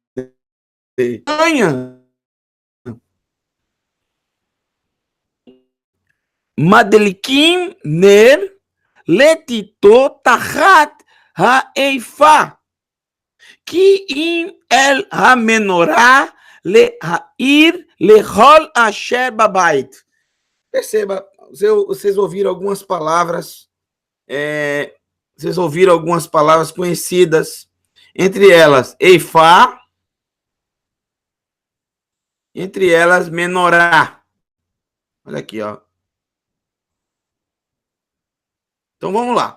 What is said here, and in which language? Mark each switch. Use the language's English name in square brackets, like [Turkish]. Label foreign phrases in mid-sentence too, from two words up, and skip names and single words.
[Hebrew] מדליקים נר לתתו תחת האיפה, כי אם אל המנורה להאיר לכל אשר בבית. [Portuguese] Perceba, vocês ouviram algumas palavras, vocês ouviram algumas palavras conhecidas, entre elas Eifá, entre elas Menorá. Olha aqui, ó. Então vamos lá.